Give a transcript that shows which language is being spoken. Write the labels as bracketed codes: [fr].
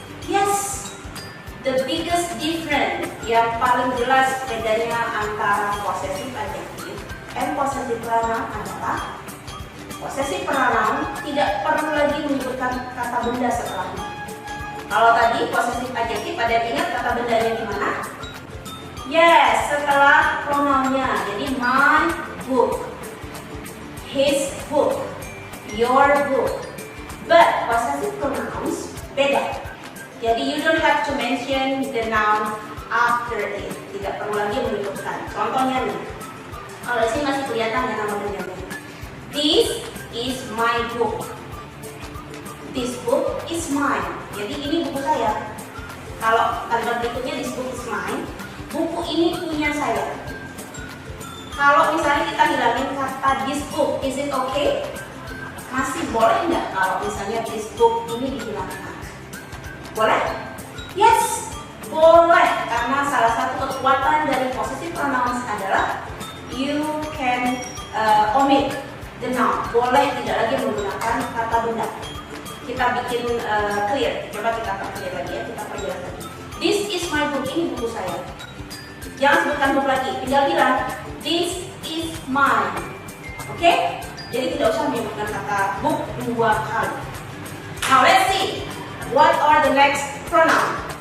[en] Yes, the biggest difference [id] yang paling jelas bedanya antara possessive adjective and possessive pronoun adalah possessive pronoun tidak perlu lagi menyebutkan kata benda setelahnya. Kalau tadi possessive adjective, ada yang ingat kata bendanya di mana? Yes, setelah pronounnya. Jadi my book, his book, your book. [en] But possessive pronouns beda. [id] Jadi [en] you don't have to mention the noun after it. [id] Tidak perlu lagi menyebutkan. Contohnya nih, kalau di sini masih kelihatan ya nama bendanya. [en] This is my book. This book is mine. [id] Jadi ini buku saya. Kalau kalimat berikutnya [en] this book is mine, [id] buku ini punya saya. Kalau misalnya kita hilangin kata [en] this book, is it okay? [id] Masih boleh nggak kalau misalnya this book ini dihilangkan? Boleh? Yes, boleh. Karena salah satu kekuatan dari possessive pronouns adalah [en] you can omit the noun. [id] Boleh tidak lagi menggunakan kata benda. Kita bikin clear. Coba kita clear lagi ya. Kita perjelas lagi. [en] This is my book. [id] Ini buku saya. Jangan sebutkan book lagi. Tinggal bilang [en] this is mine. [id] Oke? Jadi tidak usah menyebutkan kata book dua kali. [en] Now let's see. What are the next pronoun?